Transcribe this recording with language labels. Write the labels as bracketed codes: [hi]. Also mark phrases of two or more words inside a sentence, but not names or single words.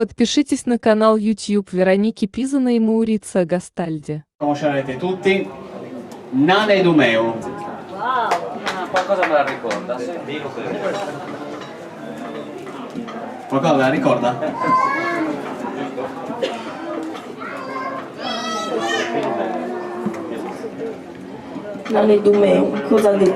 [ru] Подпишитесь на канал YouTube Вероники Пизана и Маурицио Гастальди. [it] Conoscerete tutti Nane Dumeu. Ah, qualcosa me la ricorda, sì. Qualcosa me la ricorda? Nane Dumeu, cosa dire?